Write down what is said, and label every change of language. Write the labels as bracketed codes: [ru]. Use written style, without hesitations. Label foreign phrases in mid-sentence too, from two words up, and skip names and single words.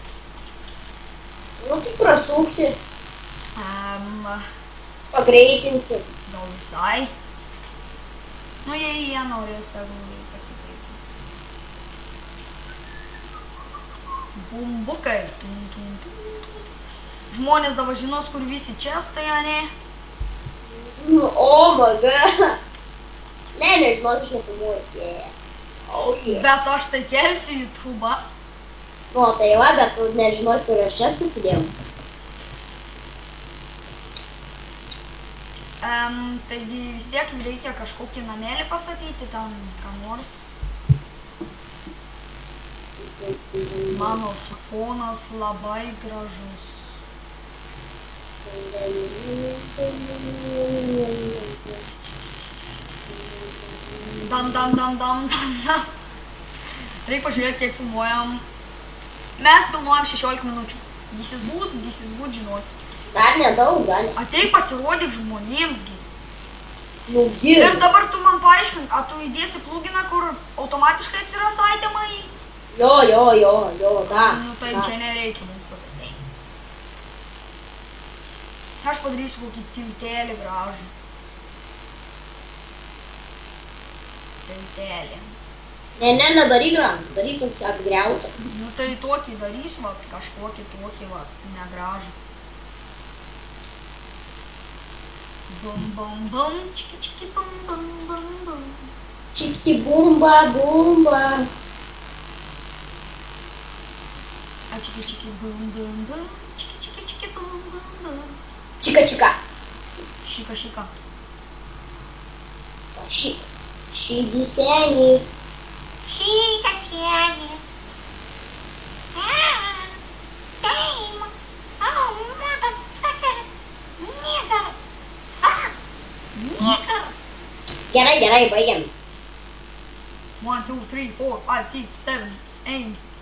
[lt] Nu tai prasuksi. Pagreitinsi. Gal visai. Nu jei jie norės, tegul pasikeitins. Bumbukai. Žmonės dabar žinos, kur visi čestai, ane? [en] Oh my god. [lt] Nežinos, aš nefilmuoju. Yeah. [en] Oh yeah. [lt] Bet aš tai kelsiu į YouTube'ą. Nu, tai va, bet tu nežinos, kur aš čestą sėdėjau. Taigi vis tiek reikia kažkokį namelį pastatyti, ten ką nors. Mano fonas labai gražus. Dam. Reikia pažiūrėti, kiek filmuojam. Mes filmuojam 16 minučių. [en] This is good, [lt] žinoti. Dar nedaug, gali. Ateik pasirodyk žmonėmsgi. Nu, gir. Ir dabar tu man paaiškink, ar tu įdėsi pluginą, kur automatiškai atsiras itemai? Jo, da. Nu tai čia nereikia mums to stengtis. Aš padarysiu kokį tiltelį gražų. Tiltelį. Nedaryk gražų, daryk tokį apgriautą. Nu tai tokį darysiu, va, kažkokį tokį, va, negražų. Bum, čiki, bum. Čiki, bumba. A čiki, bum. Čiki, bum. Čika. Šika. Šydisenis. Šika senis. Damn. [en] Oh, motherfucker. Nigger. [lt] Gerai, baigiam. 1, 2, 3, 4, 5, 6, 7, 8.